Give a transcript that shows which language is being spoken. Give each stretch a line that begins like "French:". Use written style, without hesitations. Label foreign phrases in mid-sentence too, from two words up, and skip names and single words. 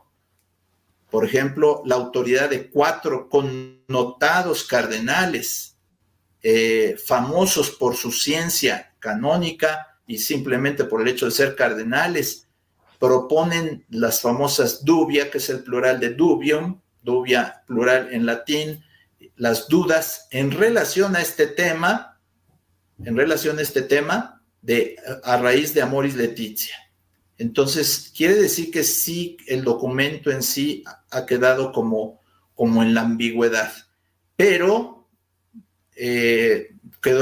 Spanish: Por ejemplo, la autoridad de 4 connotados cardenales, famosos por su ciencia canónica y simplemente por el hecho de ser cardenales, proponen las famosas dubia, que es el plural de dubium, dubia plural en latín, las dudas en relación a este tema, a raíz de Amoris Laetitia. Entonces, quiere decir que sí, el documento en sí ha quedado como en la ambigüedad, pero quedó